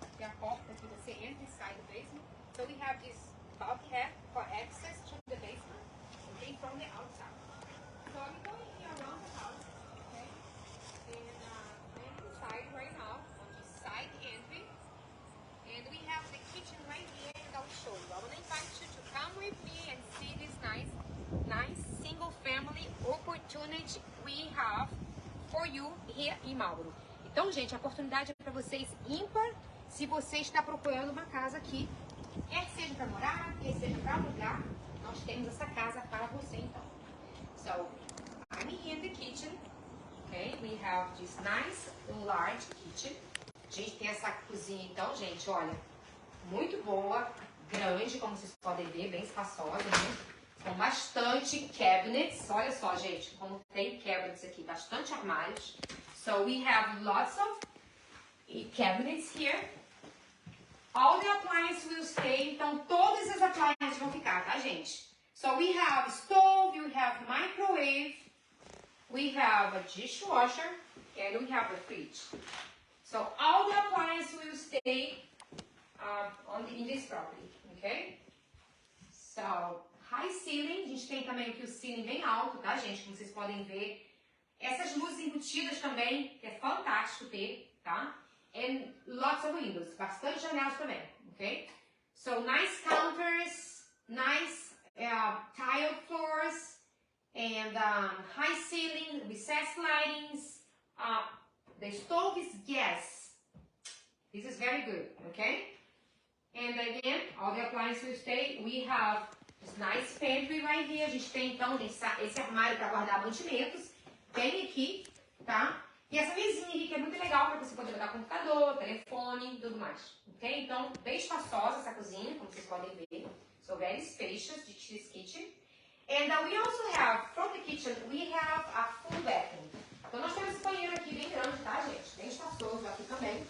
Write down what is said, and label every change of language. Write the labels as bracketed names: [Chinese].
[Portuguese] Tem a porta que você entra e sai do basement. [English] So we have this bulkhead for access to the basement, okay, from the outside. So I'm going here around the house, okay, and I'm inside right now on the side entry, and we have the kitchen right here, and I'll show you. I want to invite you to come with me and see this nice single family opportunity we have for you here in Marlboro. [Portuguese] Então, gente, a oportunidade é para vocês ímpar se você está procurando uma casa aqui, quer seja para morar, quer seja para alugar, nós temos essa casa para você, então. [English] So, I'm here in the kitchen, okay? We have this nice large kitchen. [Portuguese] A gente tem essa cozinha, então, gente, olha, muito boa, grande, como vocês podem ver, bem espaçosa, né? Com bastante cabinets. Olha só, gente, como tem cabinets aqui, bastante armários. [English] So we have lots of cabinets here. All the appliances will stay. [Portuguese] Então, todas as appliances vão ficar, tá, gente? [English] So we have stove, we have microwave, we have a dishwasher, and we have a fridge. So all the appliances will stay in this property, okay? So, high ceiling, [Portuguese] a gente tem também aqui o ceiling bem alto, tá, gente? Como vocês podem ver. Essas luzes embutidas também, que é fantástico ter, tá? [English] And lots of windows, [Portuguese] bastante janelas também, [English] ok? So, nice counters, nice tile floors, and high ceiling, recessed lightings. The stove is gas. This is very good, okay? And again, all the appliances will stay. We have this nice pantry right here. [Portuguese] A gente tem, então, esse armário para guardar mantimentos. Bem aqui, tá? E essa mesinha aqui que é muito legal para você poder botar computador, telefone e tudo mais, ok? Então, bem espaçosa essa cozinha, como vocês podem ver. [English] So, very spacious, this kitchen. And we also have, from the kitchen, we have a full bathroom. [Portuguese] Então, nós temos esse banheiro aqui bem grande, tá, gente? Bem espaçoso aqui também.